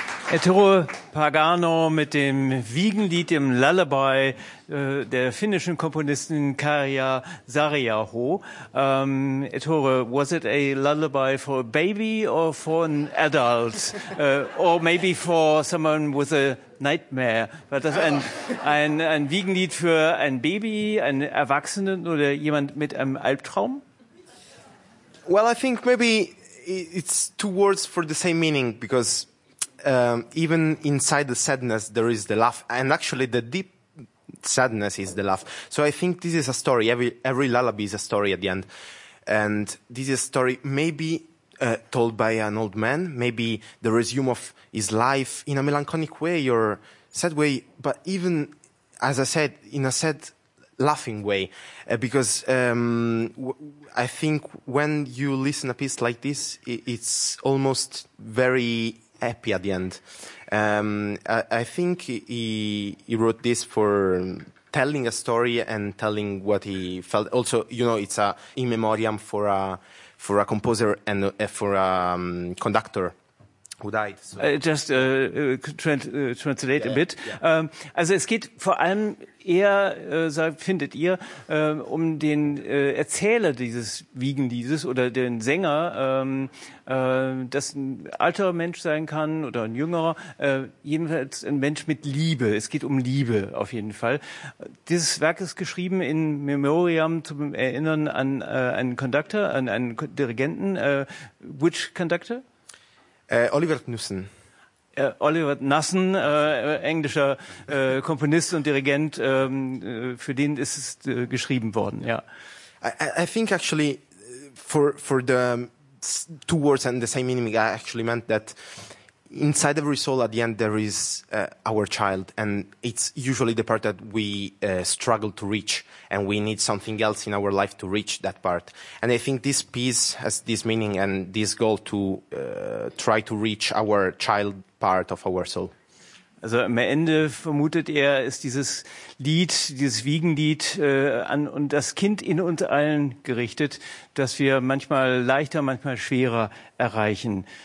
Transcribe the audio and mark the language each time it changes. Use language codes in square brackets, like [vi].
[de] Eturo Pagano mit dem Wiegenlied im Lullaby der finnischen Komponistin Kaija Saariaho. [en] Eturo, was it a lullaby for a baby or for an adult? Or maybe for someone with a nightmare? [de] War das ein Wiegenlied für ein Baby, einen Erwachsenen oder jemand mit einem Albtraum? [en] Well, I think maybe it's two words for the same meaning, because even inside the sadness, there is the laugh. And actually, the deep sadness is the laugh. So I think this is a story. Every lullaby is a story at the end. And this is a story maybe told by an old man, maybe the resume of his life in a melancholic way or sad way, but even, as I said, in a sad, laughing way. Because I think when you listen a piece like this, it's almost very happy at the end. I think he wrote this for telling a story and telling what he felt. Also, you know, it's a in memoriam for a composer and for a conductor who died. So. Translate a bit. Yeah. [de] Also es geht vor allem eher, findet ihr, um den Erzähler dieses Wiegenliedes oder den Sänger, das ein alter Mensch sein kann oder ein jüngerer, jedenfalls ein Mensch mit Liebe. Es geht um Liebe auf jeden Fall. Dieses Werk ist geschrieben in Memoriam zum Erinnern an einen Conductor, an einen Dirigenten. [en] Which Conductor? Oliver Knussen. [de] Oliver Knussen, englischer Komponist und Dirigent, für den ist es geschrieben worden, ja. [en] I think actually for the two words and the same meaning, I actually meant that inside every soul at the end there is our child, and it's usually the part that we struggle to reach, and we need something else in our life to reach that part. And I think this piece has this meaning and this goal to try to reach our child part of our soul. [de] Also am Ende vermutet er, ist dieses Lied, dieses Wiegenlied an und das Kind in uns allen gerichtet, das wir manchmal leichter, manchmal schwerer erreichen.